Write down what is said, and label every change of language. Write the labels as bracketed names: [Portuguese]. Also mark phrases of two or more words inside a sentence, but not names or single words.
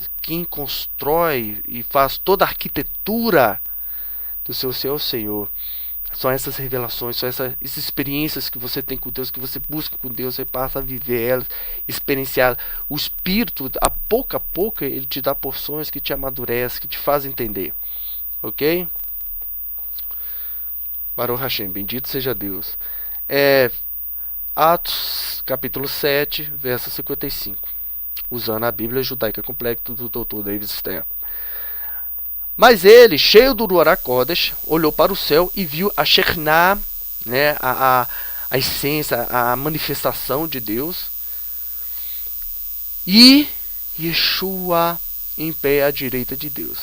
[Portuguese] Quem constrói e faz toda a arquitetura do seu ser é o Senhor. São essas revelações, são essas experiências que você tem com Deus, que você busca com Deus, você passa a viver elas, experienciar. O Espírito, a pouco, ele te dá porções que te amadurecem, que te fazem entender. [Hebrew] Ok? ברוך השם, [Portuguese] bendito seja Deus. Atos, capítulo 7, verso 55. Usando a Bíblia Judaica Completa do Dr. David Stern. Mas ele, cheio do [Hebrew] רוח הקודש, [Portuguese] olhou para o céu e viu a Shekhinah, né, a essência, a manifestação de Deus, e Yeshua em pé à direita de Deus.